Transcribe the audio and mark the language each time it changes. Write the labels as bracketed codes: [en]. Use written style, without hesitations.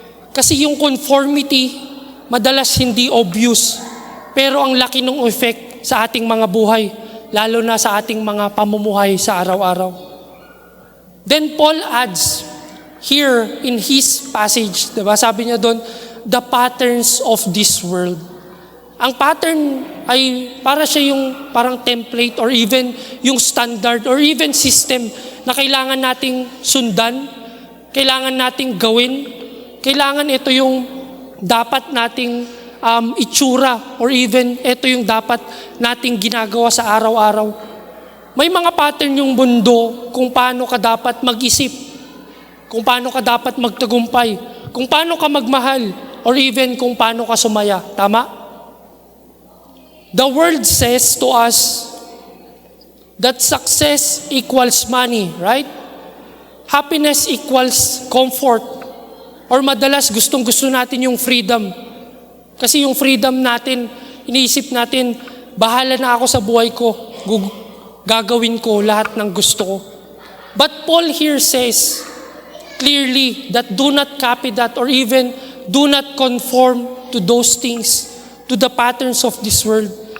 [tl] Kasi yung conformity, madalas hindi obvious. Pero ang laki ng effect sa ating mga buhay, lalo na sa ating mga pamumuhay sa araw-araw. [en] Then Paul adds here in his passage, [tl] diba? Sabi niya doon, [en] the patterns of this world. [tl] Ang pattern ay para siya yung parang template or even yung standard or even system na kailangan nating sundan, kailangan nating gawin, kailangan ito yung dapat nating itsura or even ito yung dapat nating ginagawa sa araw-araw. May mga pattern yung mundo kung paano ka dapat mag-isip, kung paano ka dapat magtagumpay, kung paano ka magmahal, or even kung paano ka sumaya. Tama? [en] The world says to us, that success equals money, right? Happiness equals comfort. [tl] Or madalas gustong-gusto natin yung freedom. Kasi yung freedom natin, iniisip natin, bahala na ako sa buhay ko. Gagawin ko lahat ng gusto ko. [en] But Paul here says clearly that do not copy that or even do not conform to those things, to the patterns of this world.